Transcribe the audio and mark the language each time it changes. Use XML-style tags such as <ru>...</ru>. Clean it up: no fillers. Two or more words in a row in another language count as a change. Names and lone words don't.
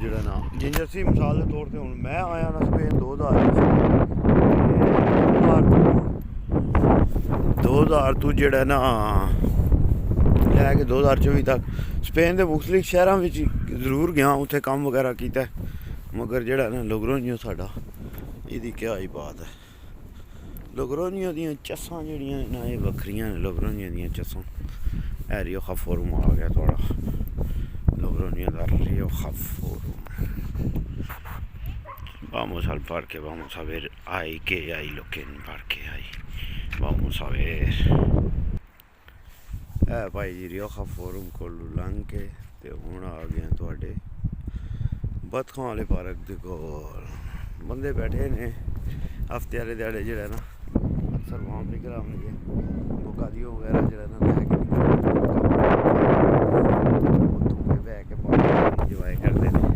<pa>ਜਿਹੜਾ ਨਾ ਜਿੰਜ ਅਸੀਂ ਮਿਸਾਲ ਦੇ ਤੌਰ 'ਤੇ ਹੁਣ ਮੈਂ ਆਇਆ ਨਾ ਸਪੇਨ 2000 ਤੋਂ ਜਿਹੜਾ ਨਾ ਲੈ ਕੇ 2024 ਤੱਕ ਸਪੇਨ ਦੇ ਮੁਖਤਲਿਫ ਸ਼ਹਿਰਾਂ ਵਿੱਚ ਜ਼ਰੂਰ ਗਿਆ, ਉੱਥੇ ਕੰਮ ਵਗੈਰਾ ਕੀਤਾ। ਮਗਰ ਜਿਹੜਾ ਨਾ ਲੋਗਰੋਨੀਓ ਸਾਡਾ, ਇਹਦੀ</pa> <ur>کیا ہی بات ہے.</ur> <pa>ਲੋਗਰੋਨੀਓ ਦੀਆਂ ਚੱਸਾਂ ਜਿਹੜੀਆਂ ਨਾ ਇਹ ਵੱਖਰੀਆਂ ਨੇ। ਲੋਗਰੋਨੀਓ ਦੀਆਂ ਚੱਸਾਂ। ਇਹ Rioja Forum ਆ ਗਿਆ ਤੁਹਾਡਾ, ਲੋਗਰੋਨੀਓ ਦਾ Rioja Forum।</pa> <es>Vamos al parque, vamos a ver ahí qué hay, lo que en el parque hay. Vamos a ver.</es> <pa>ਇਹ ਭਾਈ ਜੀ Rioja Forum ਕੋਲੋਂ ਲੰਘ ਕੇ ਤੇ ਹੁਣ ਆ ਗਏ ਤੁਹਾਡੇ ਬਤਖਾਂ ਵਾਲੇ ਪਾਰਕ ਦੇ ਕੋਲ। ਬੰਦੇ ਬੈਠੇ ਨੇ ਹਫ਼ਤੇ ਵਾਲੇ ਦਿਹਾੜੇ ਜਿਹੜਾ ਨਾ ਸਰਵਾਮ ਨਿਕਲ ਆਉਣਗੇ ਬੁਕਾਦੀਓ ਵਗੈਰਾ ਜਿਹੜਾ ਨਾ ਲੈ ਕੇ ਉੱਥੋਂ ਬਹਿ ਕੇ</pa> <en>park enjoy</en> <pa>ਕਰਦੇ ਨੇ।</pa>